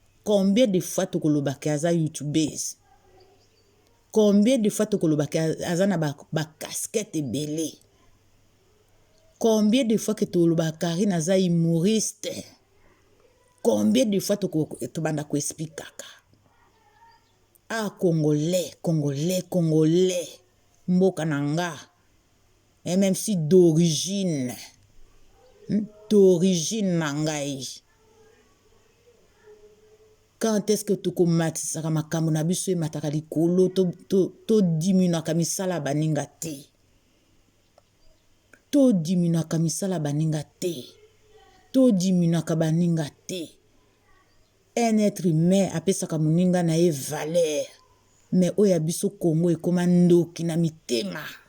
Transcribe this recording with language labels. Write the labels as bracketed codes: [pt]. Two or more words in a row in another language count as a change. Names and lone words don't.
[fr] Combien de fois [ln] tokolobaki aza youtubeuse? [fr] Combien de fois [ln] tokolobaki a-, aza na ba, ba casquette ebele? [fr] Combien de fois que [ln] tolobaka Karine aza [fr] humoriste? Combien de fois [ln] toko-, tobanda koexplikaka? [fr] Ah, Congolais, Congolais, Congolais. [ln] Mboka na nga. [fr] Et même si d'origine. [ln] Hmm, d'origine na ngai. [fr] Quand est-ce que [ln] tokomatisaka makambo na biso emataka likolo, to, to, to diminuaka misala ya baninga te? To diminuaka misala ya baninga te. To diminuaka baninga te. [fr] Un être humain [ln] apesaka moninga na ye valeur. Mais oyo ya biso Congo ekoma ndoki na mitema.